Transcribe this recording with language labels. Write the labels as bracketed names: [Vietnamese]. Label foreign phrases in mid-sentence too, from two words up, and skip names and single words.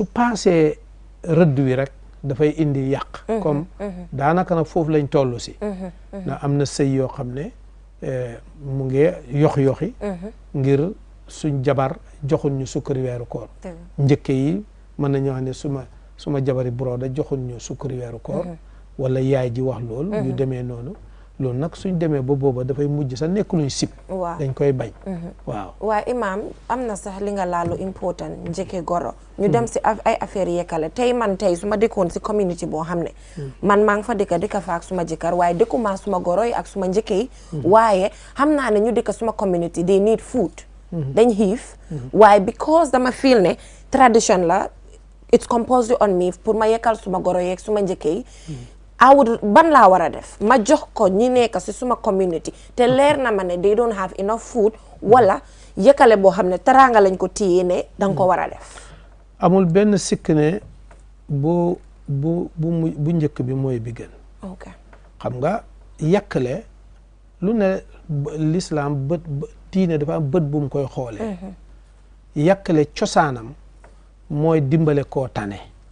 [Wolof] paasee rëdd wi rek dafay indi yàq comme daanaka nag foofu lañ toll si na am na sëy yoo xam ne mu ngi yox-yoxi ngir suñ jabar joxuñ ñu sukkari weeru koor njëkke yi mën nañu wax ne suma jabari broda joxuñ ñu sukkari weeru koor wala yaay ji wax loolu ñu demee noonu loolu nag suñ demee ba booba dafay mujj sax nekk luñ sib dañ koy bañ waaw waaye imaam am na sax li nga laalu important njëkke goro ñu dem si ay affaire yekkale tey man tey su ma dëkkoon si community boo xam ne man maa ngi fa dëkka fa ak suma jëkkër waaye dëkkuma suma goro yi ak suma njëkke yi waaye xam naa ne ñu dëkka suma community [English] they need food [Wolof] dañ xiif waaye because dama feel ne tradition la [English] it's compulsory on me [Wolof] pour ma yekkal suma goro yeeg suma njëkke yi ban laa war a def ma jox ko ñi nekk si suma community te leer na ma ne [English] they don't have enough food [Wolof] wala yëkkale boo xam ne teraanga lañ ko téye ne danga ko war a def amul benn sikk ne bu njëkk bi mooy bi gën xam nga yàkkale lu ne l'islam diine dafa am bët bu mu koy xoolee yàkkale cosaanam mooy dimbale koo tane